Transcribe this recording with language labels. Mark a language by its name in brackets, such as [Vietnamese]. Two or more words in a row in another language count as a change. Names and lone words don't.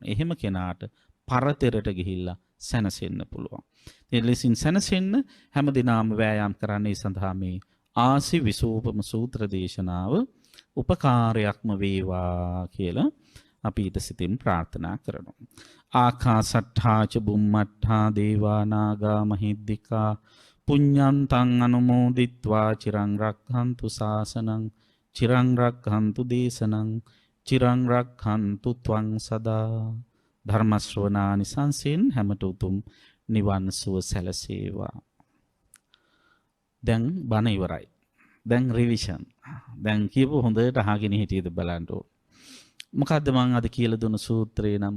[Sinhala] එහෙම කෙනාට පරතරට ගිහිල්ලා සැනසෙන්න පුළුවන්. ඒ ලෙසින් සැනසෙන්න හැමදිනම වෑයම් කරන්නේ සඳහා මේ ආසි විසූපම සූත්‍ර දේශනාව උපකාරයක්ම වේවා කියලා අපි ඊට සිතින් ප්‍රාර්ථනා කරනවා. [Pali] ආකාසට්ඨා ච බුම්මට්ඨා දේවා නාග මහිද්దికා පුඤ්ඤන්තං අනුමෝදිත්වා චිරං රක්ඛන්තු ශාසනං චිරං රක්ඛන්තු දේශනං චිරං රක්ඛන්තු ත්වං සදා. [Sinhala] ධර්ම ශ්‍රවණානිසංසෙන් හැමත උතුම් නිවන් සුව සැලසේවා. දැන් බණ ඉවරයි. දැන් රිවිෂන්. දැන් කියපු හොඳට අහගෙන හිටියද බලන්න ඕන. මොකද්ද මම අද කියලා දුන්න සූත්‍රේ නම?